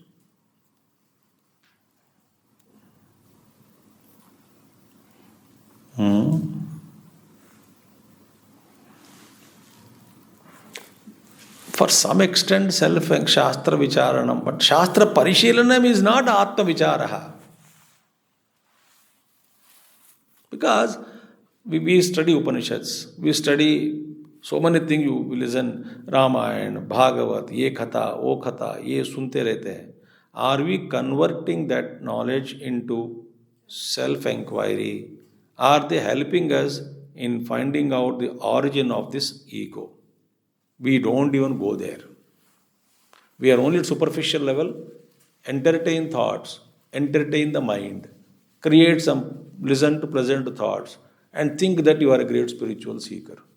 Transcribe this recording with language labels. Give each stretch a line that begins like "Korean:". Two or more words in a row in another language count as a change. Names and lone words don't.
English: For some extent,
Sanskrit: Shastra Vicharanam,
English: but
Sanskrit: Shastra Parishilanam
English: is not
Sanskrit: Atma Vicharaha.
English: Because we study Upanishads, we study so many things, you listen Ramayana, Bhagavat,
Hindi: ye khatha, wo khatha, ye sunte rehte hain.
English: Are we converting that knowledge into self-inquiry? Are they helping us in finding out the origin of this ego? We don't even go there. We are only at superficial level, entertain thoughts, entertain the mind, create some listen to pleasant thoughts, and think that you are a great spiritual seeker.